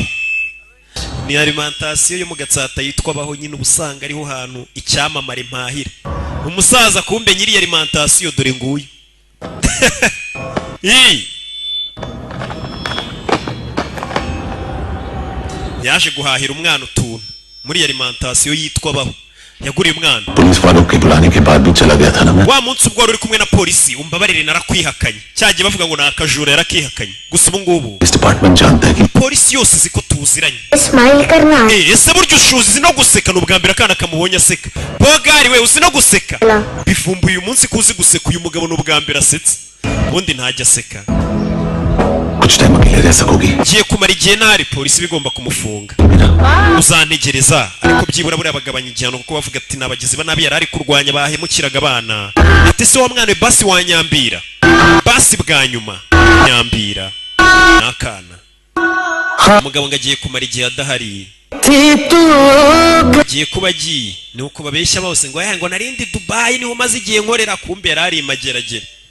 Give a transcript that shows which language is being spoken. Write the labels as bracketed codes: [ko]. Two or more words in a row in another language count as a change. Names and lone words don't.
[rw] Ni alimentation yo mu Gatsata yitwa baho nyine ubusanga ariho hantu icyamamare mpahira. Umusaza kumbe nyiri alimentation dore nguyu. Yaje guhahira umwana utuntu muri alimentation yitwa baho. Yaguriye umwana. [hi] पुलिस वालों के बुलाने के बाद भी चला गया था ना मैं. [rw] Wa munsi ubwo uri kumwe na polisi umbabarire narakwihakanye. Cyagiye bavuga ngo nakajura yarakihakanye. Gusa ubu ngubu [hi] इस डिपार्टमेंट जानता है कि [rw] polisi yose ziko tuziranye. [hi] Smile करना. [rw] Ese buryo ushuzi no guseka n'ubwambira kana kamubonye aseka. Bogari we uzi no guseka. Bivumbuye uyu munsi kuzi guseka uyu mugabo n'ubwambira asetse. Ubundi ntajya aseka. [hi] कुछ टाइम अकेले रह सकोगी? [rw] Ngiye kumara igihe ntari polisi bigomba kumufunga. Uzantegereza ariko byibura buriya bagabanya igihano kuko bavuga ati nabagizi ba nabi yarari kurwanya bahemukiraga abana. Ati se wa mwana basi wanyambira. Basi bwa nyuma nyambira. Nakana. Umugabo ngagiye kumara igihe adahari. Giye kuba giye ni uko babeshya bose ngo ngo narindi Dubai niho maze igihe nkorera kumbe yarari mageragere.